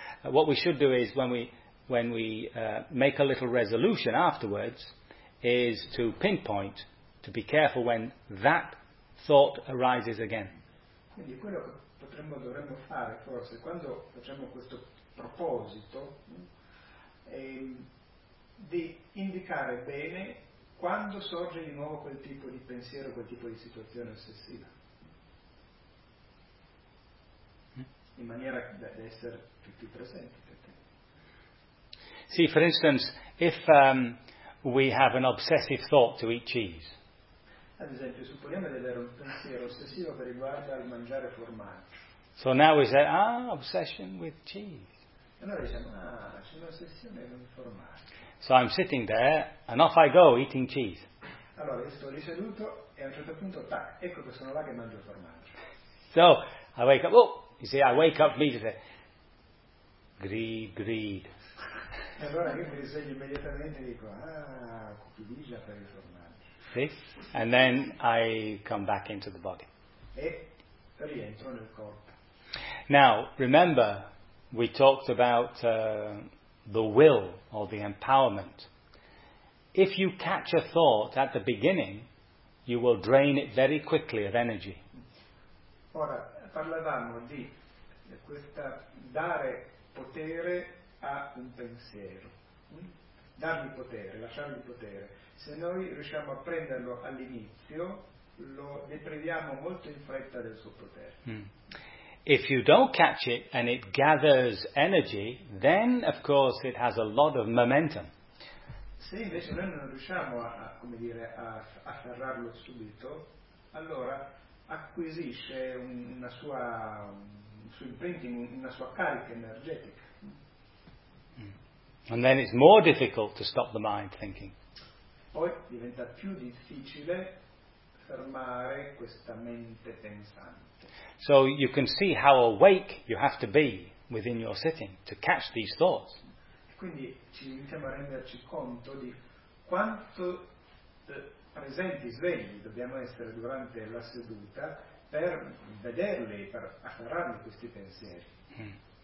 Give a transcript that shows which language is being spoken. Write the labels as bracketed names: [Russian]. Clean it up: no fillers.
[English] what we should do is when we make a little resolution afterwards, is to pinpoint, to be careful when that thought arises again. [Italian] Quindi quello che dovremmo fare forse quando facciamo questo proposito è di indicare bene quando sorge di nuovo quel tipo di pensiero, quel tipo di situazione ossessiva, in maniera da essere più presenti. [English] See, for instance, if we have an obsessive thought to eat cheese. [Italian] Ad esempio, supponiamo di avere un pensiero ossessivo che riguarda il mangiare formaggio. [English] So now we say, ah, obsession with cheese. [Italian] E noi diciamo, ah, c'è un'ossessione con il formaggio. [English] So I'm sitting there, and off I go, eating cheese. [Italian] Allora, io sto lì seduto, e a un certo punto, tac, ecco che sono là che mangio formaggio. [English] So, I wake up, oh, you see, I wake up immediately. Greed, greed. [Italian] E allora io mi risveglio immediatamente e dico, ah, cupidigia per il formaggio. [English] See? And then I come back into the body. [Italian] E rientro nel corpo. [English] Now, remember, we talked about the will or the empowerment. If you catch a thought at the beginning, you will drain it very quickly of energy. [Italian] Ora, parlavamo di questa dare potere a un pensiero, dargli potere, lasciargli potere. Se noi riusciamo a prenderlo all'inizio, lo depriviamo molto in fretta del suo potere. Mm. [English] If you don't catch it and it gathers energy, then of course it has a lot of momentum. [Italian] Se invece noi non riusciamo a afferrarlo subito, allora acquisisce una sua carica energetica. [English] And then it's more difficult to stop the mind thinking. [Italian] Poi diventa più difficile fermare questa mente pensante. [English] So you can see how awake you have to be within your sitting to catch these thoughts. [Italian] Quindi ci iniziamo a renderci conto di quanto presenti, svegli dobbiamo essere durante la seduta per vederli, per afferrarli questi pensieri.